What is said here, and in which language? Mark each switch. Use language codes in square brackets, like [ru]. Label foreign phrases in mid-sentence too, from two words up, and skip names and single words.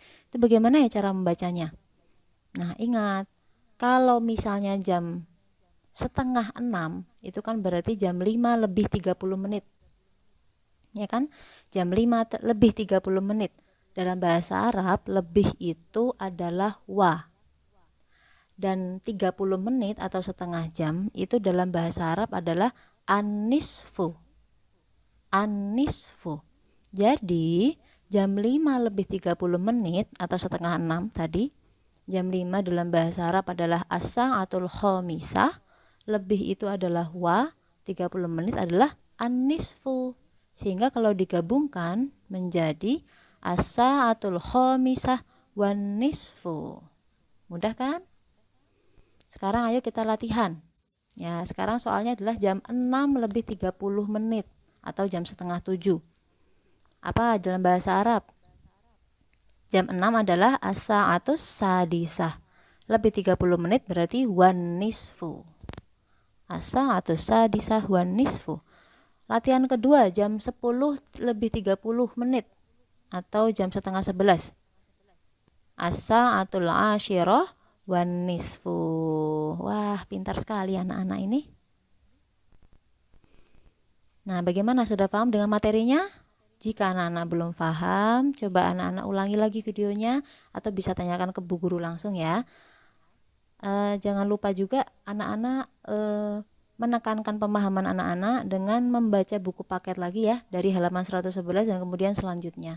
[id] Itu bagaimana ya cara membacanya? Nah, ingat, kalau misalnya jam setengah 6, itu kan berarti jam 5 lebih 30 menit. Ya kan? Jam 5 lebih 30 menit. Dalam bahasa Arab, lebih itu adalah wa. Dan 30 menit atau setengah jam itu dalam bahasa Arab adalah an-nisfu. [ar] An-nisfu. [id] Jadi jam 5 lebih 30 menit atau setengah 6 tadi, jam 5 dalam bahasa Arab adalah [ar] as-sa'atul khamisah, [id] lebih itu adalah wa, 30 menit adalah an-nisfu. Sehingga kalau digabungkan menjadi [ar] as-sa'atul khamisah wan nisfu. [id] Mudah kan? Sekarang ayo kita latihan. Ya, sekarang soalnya adalah jam 6 lebih 30 menit atau jam setengah 7. Apa dalam bahasa Arab? Jam 6 adalah [ar] as-sa'atus sadisah. [id] Lebih 30 menit berarti [ar] wan nisfu. As-sa'atus sadisah wan nisfu. [id] Latihan kedua jam 10 lebih 30 menit atau jam setengah 11. [ar] As-sa'atul ashirah wan nisfu. [id] Wah, pintar sekali anak-anak ini. Nah, bagaimana, sudah paham dengan materinya? Jika anak-anak belum paham, coba anak-anak ulangi lagi videonya atau bisa tanyakan ke Bu Guru langsung ya. Jangan lupa juga anak-anak menekankan pemahaman anak-anak dengan membaca buku paket lagi ya, dari halaman 111 dan kemudian selanjutnya.